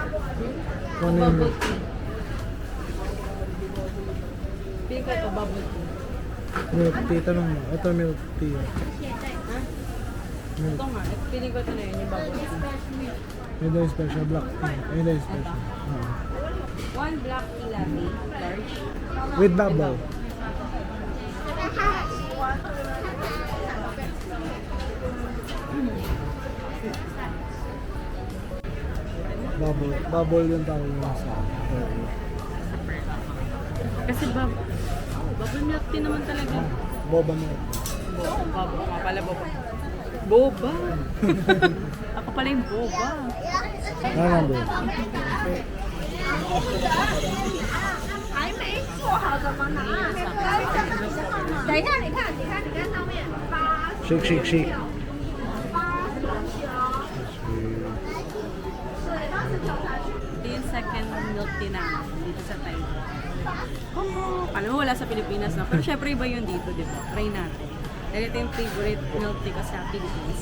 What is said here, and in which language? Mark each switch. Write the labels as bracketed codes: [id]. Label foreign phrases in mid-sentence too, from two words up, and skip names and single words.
[tl] Kung ano yung [en] Bubble milk [tl] tea. Pili ko ito, [en] bubble tea. [tl] tea. Tanong mo. Ito [en] milk tea. [tl] Ha? [en] Milk. [tl] Ito nga, pili ko ito na yun, yung [en] bubble tea. [tl] Yun daw yung [en] special black tea. [tl] Ayun daw yung special. [en] One black tea latte, large. With bubble. [tl] Bubble yung tawag mo sa Kasi [en] bubble milk tea [tl] naman talaga. [en] boba milk. [tl] Boba nga pala, boba. Boba! Ako pala yung boba. Ano number? [zh] 还没做好怎么拿？等一下，你看上面八 [en] Shake, shake, shake. [tl] Ito yung [en] second milk tea [tl] namin dito sa Taiwan. Alam mo, wala sa Pilipinas na. Pero syempre iba yun dito, di ba? Try natin. Dahil ito yung [en] favorite milk tea [tl] ko sa Philippines.